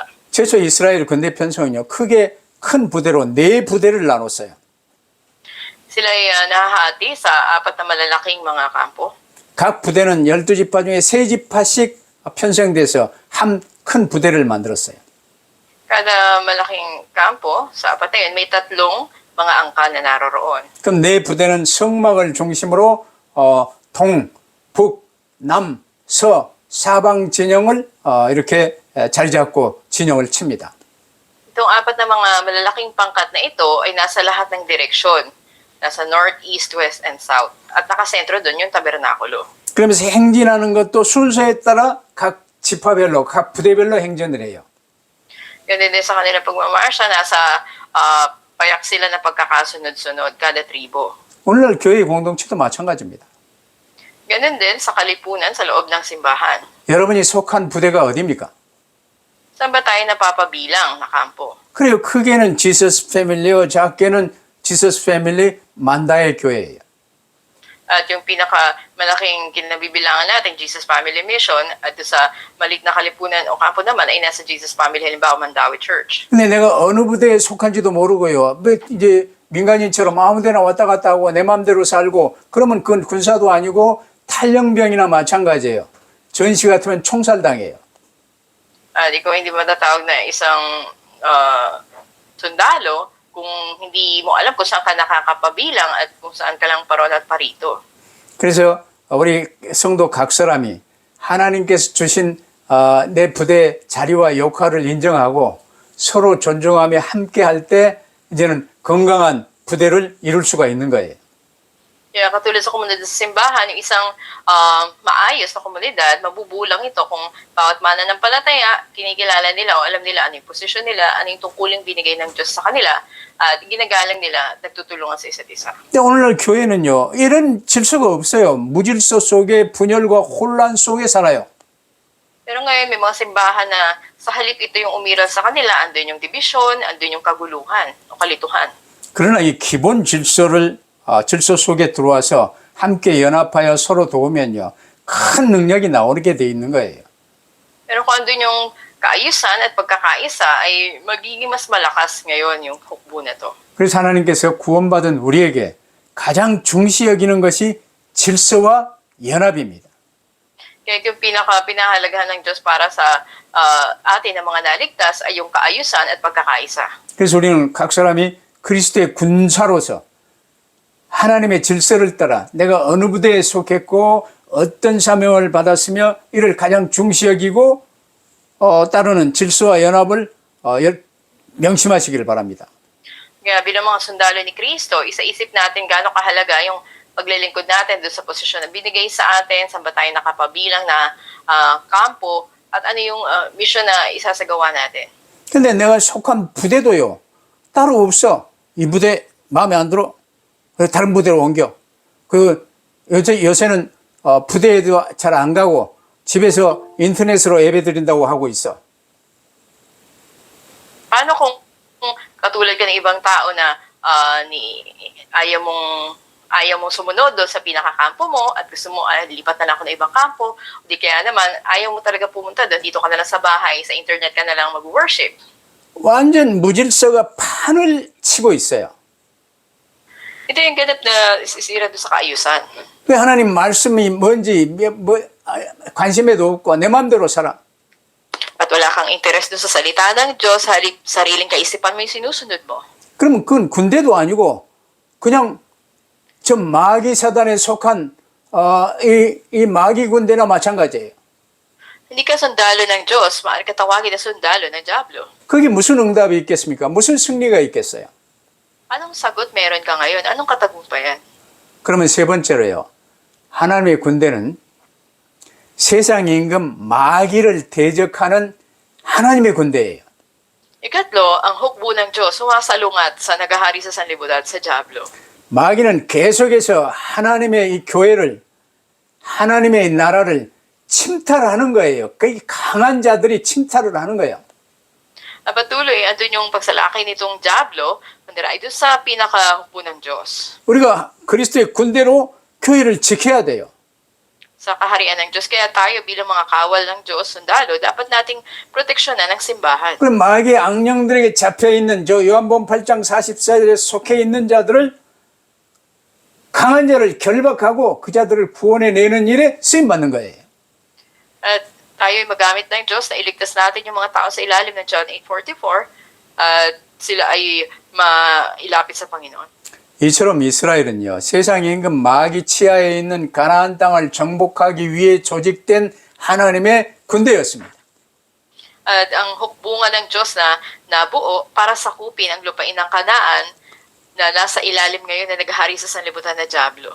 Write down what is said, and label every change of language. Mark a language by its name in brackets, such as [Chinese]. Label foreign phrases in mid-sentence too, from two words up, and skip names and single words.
[Korean] 최초 이스라엘 군대 편성은요, 크게 큰 부대로 4부대를 나눴어요. [Filipino] Sila ay nahahati sa 4 na malalaking mga kampo. [Korean] 각 부대는 12지파 중에 3지파씩 편성돼서 한 큰 부대를 만들었어요. [Filipino] Kada malaking kampo, sa 4 na yun, may 3 mga angkan na naroroon. [Korean] 그럼 4부대는 성막을 중심으로 동, 북, 남, 서, 사방 진영을 이렇게 자리 잡고 진영을 칩니다. [Filipino] Itong 4 na mga malalaking pangkat na ito ay nasa lahat ng direksyon. [English] Nasa north, east, west, and south. [Filipino] At nakasentro doon yung tabernakulo. [Korean] 그러면서 행진하는 것도 순서에 따라 각 지파별로, 각 부대별로 행진을 해요. [Filipino] Ganun din sa kanilang pagmamarsya, nasa payak sila na pagkakasunod-sunod, kada tribo. [Korean] 오늘날 교회 공동체도 마찬가지입니다. [Filipino] Ganun din sa kalipunan sa loob ng simbahan. [Korean] 여러분이 속한 부대가 어디입니까? [Filipino] Saan ba tayo napapabilang na kampo? [Korean] 그래요. 크게는 지서스 패밀리요, 작게는 [English] Jesus Family [Korean] 만다의 교회예요. [Filipino] At yung pinakamalaking kinabibilangan natin, Jesus Family Mission, at sa maliit na kalipunan o kampo naman ay nasa Jesus Family, halimbawa Mandawi Church. [Korean] 근데 내가 어느 부대에 속한지도 모르고요. 뭐 이제 민간인처럼 아무데나 왔다 갔다 하고 내 마음대로 살고 그러면 그건 군사도 아니고 탈영병이나 마찬가지예요. 전시 같으면 총살당해요. [Filipino] At ikaw hindi matatawag na isang sundalo kung hindi mo alam kung saan ka nakakapabilang at kung saan ka lang paron at parito. [Korean] 그래서 우리 성도 각 사람이 하나님께서 주신 내 부대의 자리와 역할을 인정하고 서로 존중하며 함께 할 때 이제는 건강한 부대를 이룰 수가 있는 거예요. [Filipino] Kaya katulad sa komunidad sa simbahan, yung isang maayos na komunidad, mabubulang ito kung bawat mananampalataya, kinikilala nila o alam nila ano yung posisyon nila, ano yung tungkuling binigay ng Diyos sa kanila, at ginagalang nila, nagtutulungan sa isa't isa. [Korean] 근데 오늘날 교회는요, 이런 질서가 없어요. 무질서 속에 분열과 혼란 속에 살아요. [Filipino] Pero ngayon, may mga simbahan na sa halip ito yung umiral sa kanila, andun yung division, andun yung kaguluhan o kalituhan. [Korean] 그러나 이 기본 질서 속에 들어와서 함께 연합하여 서로 도우면요, 큰 능력이 나오게 돼 있는 거예요. [Filipino] Pero kung andun yung kaayusan at pagkakaisa, ay magiging mas malakas ngayon yung hukbo na to. [Korean] 그래서 하나님께서 구원받은 우리에게 가장 중시 여기는 것이 질서와 연합입니다. [Filipino] Kaya yung pinahalagahan ng Diyos para sa atin na mga naligtas ay yung kaayusan at pagkakaisa. [Korean] 그래서 우리는 각 사람이 그리스도의 군사로서 하나님의 질서를 따라 내가 어느 부대에 속했고 어떤 사명을 받았으며 이를 가장 중시 여기고 따르는 질서와 연합을 명심하시기를 바랍니다. [Filipino] Kaya bilang mga sundalo ni Kristo, isa-isip natin gaano kahalaga yung paglilingkod natin doon sa posisyon na binigay sa atin, saan ba tayo nakapabilang na kampo, at ano yung mission na isasagawa natin. [Korean] 근데 내가 속한 부대도요, 따로 없어. 이 부대 마음에 안 들어? 다른 부대로 옮겨. 요새는 부대에도 잘 안 가고 집에서 인터넷으로 예배 드린다고 하고 있어. [Filipino] Paano kung katulad ka ng ibang tao na ayaw mong sumunod doon sa pinakakampo mo at gusto mo lipat na lang ako ng ibang kampo, di kaya naman ayaw mo talaga pumunta doon, dito ka na lang sa bahay, sa internet ka na lang mag-worship. [Korean] 완전 무질서가 판을 치고 있어요. [Filipino] Ito yung ganap na isisira doon sa kaayusan. [Korean] 왜 하나님 말씀이 뭔지 관심에도 없고 내 마음대로 살아. [Filipino] At wala kang interes doon sa salita ng Diyos, sariling kaisipan mo yung sinusunod mo. [Korean] 그러면 그건 군대도 아니고 그냥 저 마귀 사단에 속한 이 마귀 군대나 마찬가지예요. [Filipino] Hindi ka sundalo ng Diyos, maaari ka tawagin na sundalo ng Diablo. [Korean] 거기 무슨 응답이 있겠습니까? 무슨 승리가 있겠어요? [Filipino] Anong sagot meron ka ngayon? Anong katagumpayan? [Korean] 그러면 세 번째로요. 하나님의 군대는 세상 임금 마귀를 대적하는 하나님의 군대예요. [Filipino] Ikatlo, ang hukbo ng Diyos sumasalungat sa nagahari sa sanlibutan sa Diablo. [Korean] 마귀는 계속해서 하나님의 이 교회를, 하나님의 이 나라를 침탈하는 거예요. 그 강한 자들이 침탈을 하는 거예요. [Filipino] Patuloy, andun yung pagsalakay nitong Diablo, kundi ay doon sa pinakahukbo ng Diyos. [Korean] 우리가 그리스도의 군대로 교회를 지켜야 돼요. [Filipino] Sa kaharian ng Diyos, kaya tayo bilang mga kawal ng Diyos, sundalo, dapat nating proteksyonan ang simbahan. [Korean] 그럼 마귀의 악령들에게 잡혀있는 저 요한복음 8장 44절에 속해 있는 자들을 강한 자를 결박하고 그 자들을 구원해내는 일에 쓰임받는 거예요. [Filipino] At tayo'y magamit ng Diyos na iligtas natin yung mga tao sa ilalim ng John 8:44 at sila ay mailapit sa Panginoon. [Korean] 이처럼 이스라엘은요, 세상 임금 마귀 치하에 있는 가나안 땅을 정복하기 위해 조직된 하나님의 군대였습니다. [Filipino] At ang hukbungan ng Diyos na nabuo para sakupin ang lupain ng Kanaan na nasa ilalim ngayon na naghahari sa sanlibutan na Diablo.